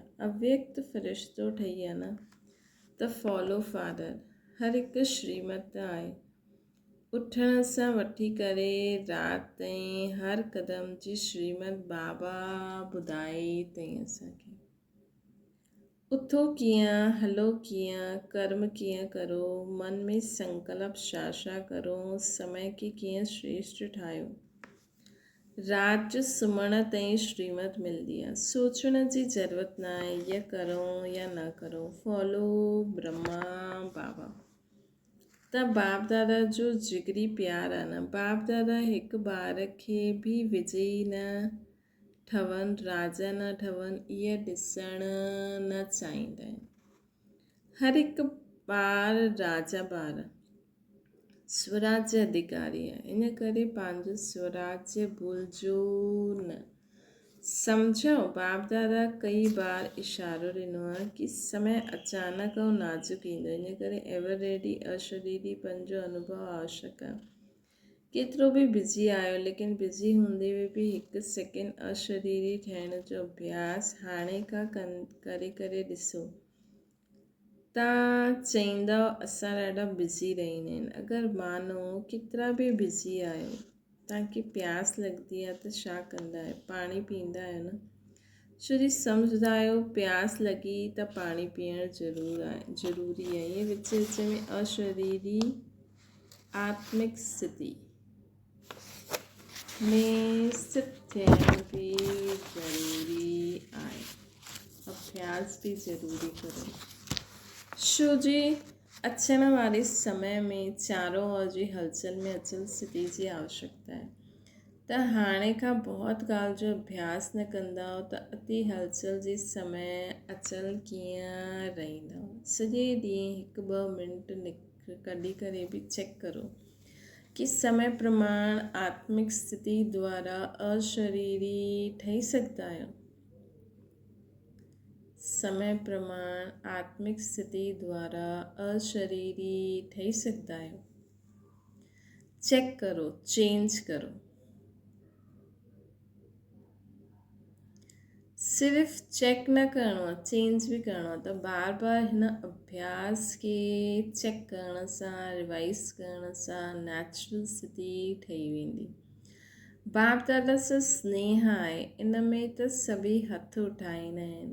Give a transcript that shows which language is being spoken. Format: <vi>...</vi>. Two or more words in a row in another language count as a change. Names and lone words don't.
<sd>अव्यक्त फ़रिश्तो ठही विया न। त</sd> <en>follow father,</en> <sd>हर हिकु श्रीमत आहे। उथण सां वठी करे राति ताईं हर क़दम जी श्रीमत बाबा ॿुधाई अथई असांखे। उथो कीअं, हलो कीअं, कर्म कीअं करो, मन में संकल्प छा करो, समय खे कीअं श्रेष्ठ ठाहियो। राति जो सुम्हण ताईं श्रीमत मिलंदी आहे। सोचण जी ज़रूरत न आहे, इहा करो या न करो। फॉलो ब्रह्मा बाबा। त बाप दादा जो जिगरी प्यार आहे न। बाप दादा हिकु ॿार खे बि विजयी न ठहनि, राजा न ठहनि, इहा ॾिसणु न चाहींदा आहिनि। हर हिकु ॿार राजा ॿार, स्वराज्य अधिकारी आहे। इन करे पंहिंजो स्वराज्य भुलिजो न। सम्झो, बाप दादा कई बार इशारो ॾिनो आहे कि समय अचानक ऐं नाज़ुक ईंदो, इन करे</sd> <en>ever ready</en> <sd>अशरीरीपन जो अनुभव आवश्यक आहे। केतिरो बि बिज़ी आहियो, लेकिन बिज़ी हूंदे बि हिकु सेकेंड अशरीरी ठहिण जो अभ्यास हाणे खां करे ॾिसो। तव्हां चईंदव असां ॾाढा बिज़ी रहंदा आहिनि। अगरि मानो केतिरा बि बिज़ी आहियो, तव्हांखे प्यास लॻंदी आहे त छा कंदा आहियो? पाणी पीअंदा आहियो न। छोजी सम्झंदा आहियो प्यास लॻी त पाणी पीअणु ज़रूरी आहे। इहे विच में अशरीरी आत्मिक स्थिति में स्थित थियण बि ज़रूरी आहे। अभ्यास बि ज़रूरी करो। छोजी अचण वारे समय में चारों ओर जी हलचल में अचल स्थिति जी आवश्यकता आहे। त हाणे खां बहुत ॻाल्हि जो अभ्यास न कंदव त अति हलचल जे समय अचल कीअं रहंदव। सॼे ॾींहुं 1-2 मिंट कढी करे बि चेक करो कि समय प्रमाण आत्मिक स्थिति द्वारा अशरीरी ठही सघंदा आहियो। समय प्रमाण आत्मिक स्थिति द्वारा अशरीरी ठही सघंदा आहियो। चेक करो, चेंज करो। सिर्फ़ चेक न करिणो आहे, चेंज बि करिणो आहे। त बार बार हिन अभ्यास खे चेक करण सां, रिवाइज़ करण सां नेचुरल स्थिति ठही वेंदी। बाप दादा सां स्नेह आहे, इन में त सभई हथ उठाईंदा आहिनि।</sd>